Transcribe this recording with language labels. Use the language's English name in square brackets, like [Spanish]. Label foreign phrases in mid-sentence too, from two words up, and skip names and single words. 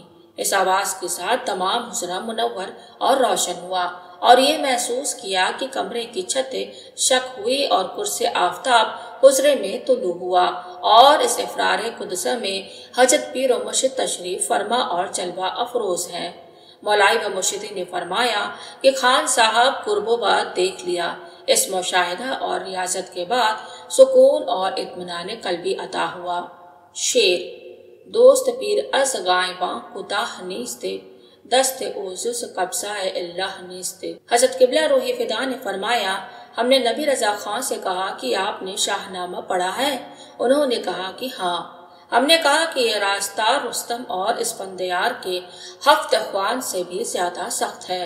[Urdu] اس آواز کے ساتھ تمام حجرہ منور اور روشن ہوا اور یہ محسوس کیا کہ کمرے کی چھت شق ہوئی اور قرص آفتاب حجرے میں طلوع ہوا، اور اس افرار قدسہ میں حضرت پیر و مرشد تشریف فرما اور جلوہ افروز ہیں۔ مولائی و مرشدی نے فرمایا کہ خان صاحب قرب و بعد دیکھ لیا۔ اس مشاہدہ اور ریاضت کے بعد سکون اور اطمینان قلبی عطا ہوا۔ [Persian] شعر: دوست پیر از غائباں کوتاہ نیست، دست اوزس قبضہ اللہ نیست۔ [Urdu] حضرت قبلہ روحی فدا نے فرمایا، ہم نے نبی رضا خان سے کہا کہ آپ نے شاہ نامہ پڑھا ہے؟ انہوں نے کہا کہ ہاں۔ ہم نے کہا کہ یہ راستہ رستم اور اسفندیار کے 7 اخوان سے بھی زیادہ سخت ہے۔